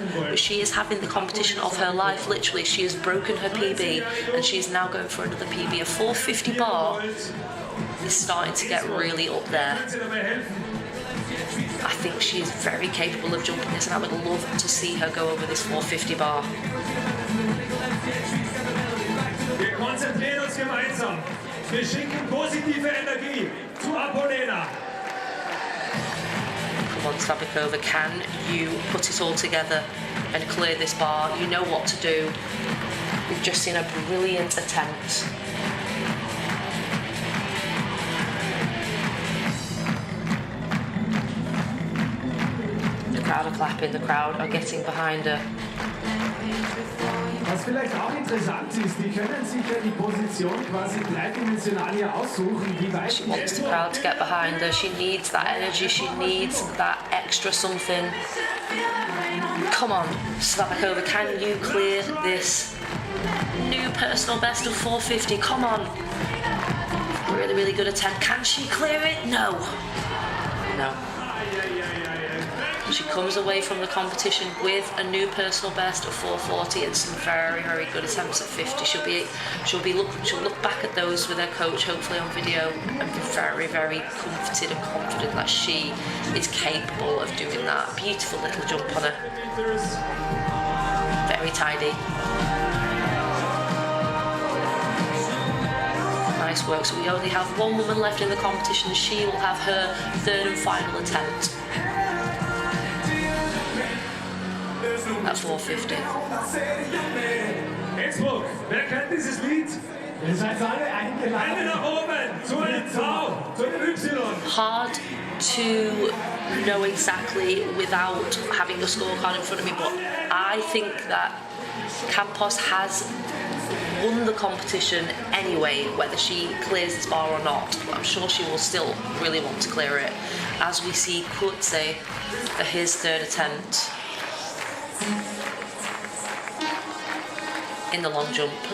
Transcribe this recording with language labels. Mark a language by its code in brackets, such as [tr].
[en] But she is having the competition of her life, literally. She has broken her PB and she is now going for another PB. A 450 bar is starting to get really up there. I think she is very capable of jumping this, and I would love to see her go over this 450 bar. [de] Wir konzentrieren uns gemeinsam. Wir schicken positive Energie zu Apolena. [en] Come on, Svabikova, can you put it all together and clear this bar? You know what to do. We've just seen a brilliant attempt. The crowd are clapping, the crowd are getting behind her. [de] Was vielleicht auch interessant ist, die können sich ja die Position quasi dreidimensional hier aussuchen, wie weit [en] she wants the crowd to get behind her. She needs that energy, she needs that extra something. Come on, Svabikova, can you clear this new personal best of 450? Come on. Really, really good attempt. Can she clear it? No. No. She comes away from the competition with a new personal best of 440 and some very, very good attempts at 50. She'll look back at those with her coach, hopefully on video, and be very, very comforted and confident that she is capable of doing that. Beautiful little jump on her. Very tidy. Nice work. So we only have 1 woman left in the competition. She will have her 3rd and final attempt at 450. [de] Innsbruck, wer kennt dieses Lied? Ihr seid alle eingeladen. Hände nach oben, zu einem V, zu einem Y. [en] Hard to know exactly without having the scorecard in front of me, but I think that Campos has won the competition anyway, whether she clears this bar or not. But I'm sure she will still really want to clear it. As we see Kurze for his 3rd attempt in the long jump.